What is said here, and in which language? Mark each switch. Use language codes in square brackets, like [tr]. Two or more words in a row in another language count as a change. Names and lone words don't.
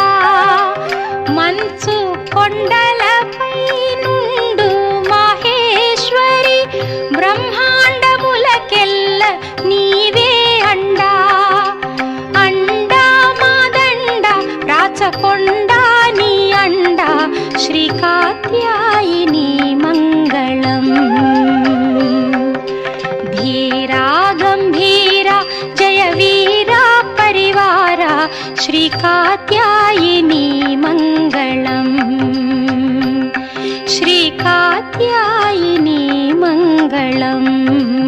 [te] మంచు కొండలపై నుండు మాహేశ్వరి బ్రహ్మాండములకెల్ల నీవే అండా। అండా మాదండ రాచకొండ నీ అండ శ్రీకాత్యాయినీ మంగళం। [sa] धीरा गम्भीरा जयवीरा परिवारा श्रीकात्यायिनी मङ्गलम्। श्रीकात्यायिनी मङ्गलम्।